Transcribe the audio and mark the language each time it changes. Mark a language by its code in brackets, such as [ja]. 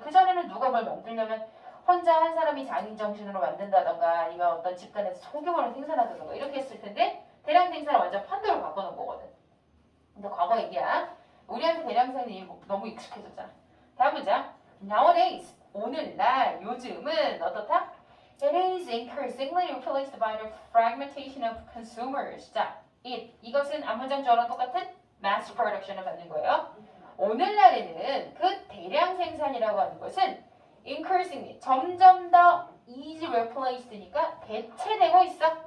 [ko] 그전에는 누가 뭘 만들려면 혼자 한 사람이 장인 정신으로 만든다던가 아니면 어떤 집단에서 소규모로 생산하던가 이렇게 했을 텐데 대량 생산을 완전 판도로 바꿔놓은 거거든. 근데 과거 얘기야. 우리한테 대량 생산이 너무 익숙해졌잖아. 다음 문장. Nowadays, 오늘날, 요즘은 어떻다? [en] It is increasingly replaced by the fragmentation of consumers. [ko] 자, 이것은 앞문장처럼 똑같은 mass production을 받는 거예요. 오늘날에는 그 대량 생산이라고 하는 것은 increasingly 점점 더 [en] easy replaced [ko] 니까 대체되고 있어.